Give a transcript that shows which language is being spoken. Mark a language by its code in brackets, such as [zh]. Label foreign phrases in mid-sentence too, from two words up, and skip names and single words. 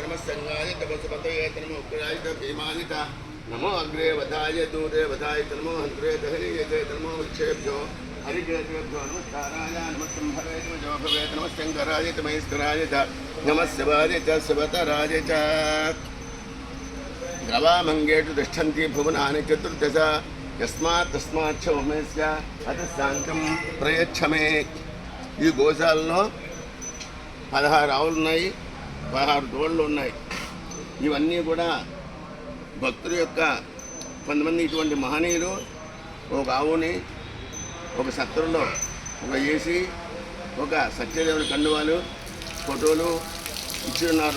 [sa] नमः संगाय च वसुपतये च नमः उग्राय च भीमाय च नमो अग्रे वधाय दूरे वधाय च नमो हन्त्रे दहरीय च नमो वृक्षेभ्यो हरिकेतेभ्यो नमस्काराय नमः संहराय च जो भवेत् नमः शङ्कराय च महेश्वराय च नमः शिवाय च शिवतराय च द्रवामङ्गेषु तिष्ठन्ति भुवनानि चतुर्दश यस्मात् तस्मात् च उमेस्य अतः शान्तिं प्रयच्छ मे। [te] ఈ గోశాలలో 16 ఆవులు ఉన్నాయి, 16 దూడలు ఉన్నాయి. ఇవన్నీ కూడా భక్తుల యొక్క కొంతమంది ఇటువంటి మహనీయులు ఒక ఆవుని ఒక సత్రంలో ఒక వేసి ఒక సత్యదేవుని కండువాలు ఫోటోలు ఇచ్చి ఉన్నారు.